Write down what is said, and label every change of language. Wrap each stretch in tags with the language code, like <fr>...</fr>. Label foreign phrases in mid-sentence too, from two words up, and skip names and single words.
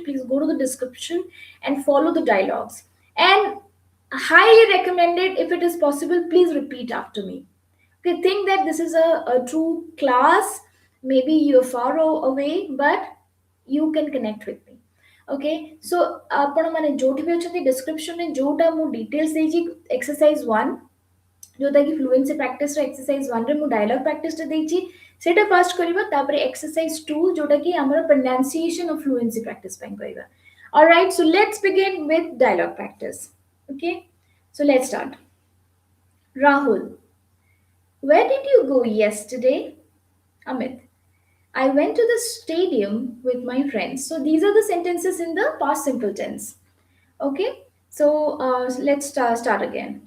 <en>please go to the description and follow the dialogues, and highly recommended, if it is possible, please repeat after me। okay, think that this is a true class, maybe you're far away, but you can connect with me। okay, so</en> <or>ଆପଣ ମାନେ ଯୋଉଠି ବି ଅଛନ୍ତି description ରେ ଯୋଉଟା ମୁଁ details ଦେଇଛି,</or> <en>exercise 1</en> <or>ଯୋଉଟା କି</or> <en>fluency practice</en> <or>ର</or> <en>exercise 1</en> <or>ରେ ମୁଁ</or> <en>dialogue practice</en> <or>ଟା ଦେଇଛି, ସେଇଟା first କରିବା, ତାପରେ</or> <en>exercise 2</en> <or>ଯୋଉଟା କି ଆମର</or> <en>pronunciation of fluency practice</en> <or>ପାଇଁ କରିବା।</or> <en>alright, so let's begin with dialogue practice। okay, so let's start। Rahul, where did you go yesterday? Amit, I went to the stadium with my friends। So these are the sentences in the past simple tense। Okay, so let's start again।</en>